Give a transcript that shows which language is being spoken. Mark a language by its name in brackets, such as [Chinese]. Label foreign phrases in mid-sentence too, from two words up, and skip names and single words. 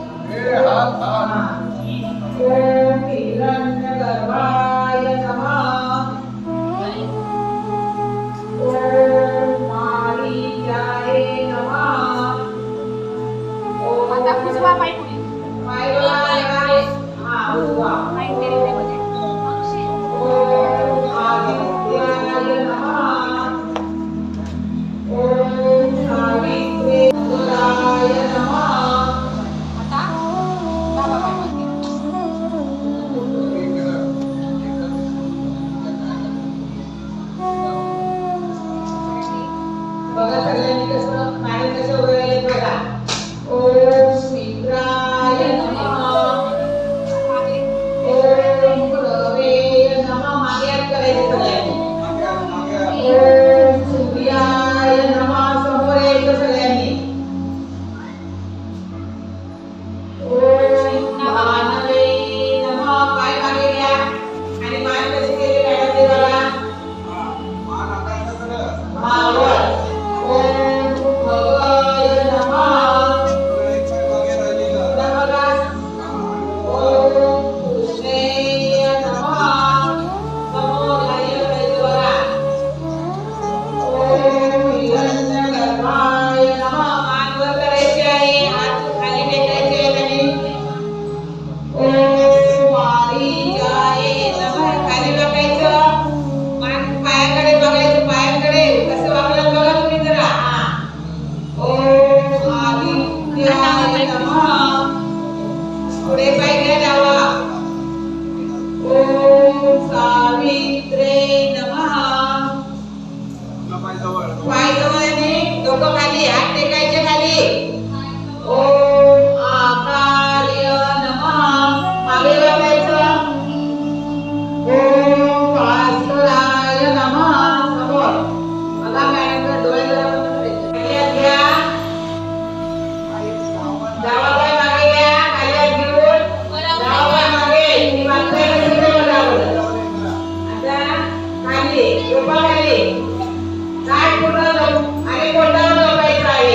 [Sanskrit] ओम हिरण्यगर्भाय नमः ओम मारीचाय नमः ओम [Marathi] आता उजवा पाय पुढे [Sanskrit] ओम आदित्याय नमः ओम सावित्रीय नमः [Marathi] आता डावा पाय वरती. बघा सगळ्यांनी कसं पाणी कसं उडवलंय बघा. [Sanskrit] ओम मित्राय नमः ओम रवे नमः [Marathi] मागे हात करायचे सगळ्यांनी. [Sanskrit] ओम सूर्याय नमः [Marathi] समोर यायचं सगळ्यांनी. [Sanskrit] ओम भानवे नमः [Marathi] पाय मागे घ्या आणि मान कशी केली मॅडम ते बघा. मावळ. [Sanskrit] ओम भवाय नमः बघा. ओम कृष्णेय नमः [Marathi] समोर खाली करायचं बघा. [Sanskrit] ओम हिरण्यगर्भाय नमः [Marathi] मान वर करायची आहे, हात खाली टेकायचे आहेत आणि [Sanskrit] ओम मारीचाय नमः [Marathi] खाली बघायचं, मान पायाकडे बघायचं, पायाकडे कसं वागलं बघा तुम्ही जरा. [Sanskrit] ओम आदित्याय नमः [Marathi] पुढे पाय घ्या डावा. [Sanskrit] ओम सावित्रे नमः [Marathi] पाय जवळ आणि डोकं खाली, हात टेकायचे खाली. [Sanskrit] ओम आकार्य नमः [Marathi] मागे बघायचं. [Sanskrit] ओम भास्कराय नमः [Marathi] समोर बघा. मॅडम डोळे जरा बंद करायचे. खाली हात घ्या, डावा पाय मागे घ्या, खाली हात घेऊन डावा पाय मागे, मागचा कशी बघा बरं. आता खाली डोकं खाली, काय पूर्ण आणि पोटावर झोपायचं आहे.